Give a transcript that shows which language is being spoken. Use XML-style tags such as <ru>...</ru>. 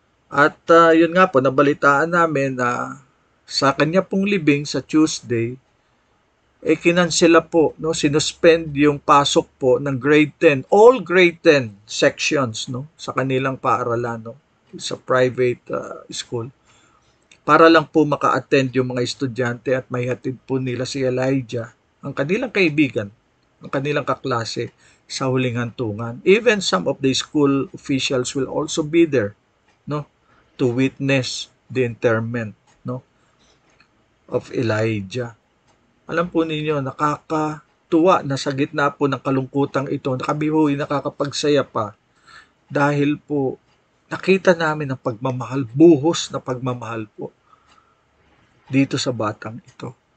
<tl>At yun nga po, nabalitaan namin na sa kanya pong libing sa Tuesday, kinansela po, no, sinuspend yung pasok po ng grade 10,</tl> <en>all grade 10 sections,</en> <tl>no, sa kanilang paaralan, no, sa private school. Para lang po maka-attend yung mga estudyante at maihatid po nila si Elijah, ang kanilang kaibigan, ang kanilang kaklase sa huling hantungan.</tl> <en>Even some of the school officials will also be there, no, to witness the interment, no, of Elijah.</en> <tl>Alam po ninyo, nakakatuwa na sa gitna po ng kalungkutang ito, nakabihoy, nakakapagsaya pa. Dahil po, nakita namin ang pagmamahal, buhos na pagmamahal po dito sa batang ito.</tl>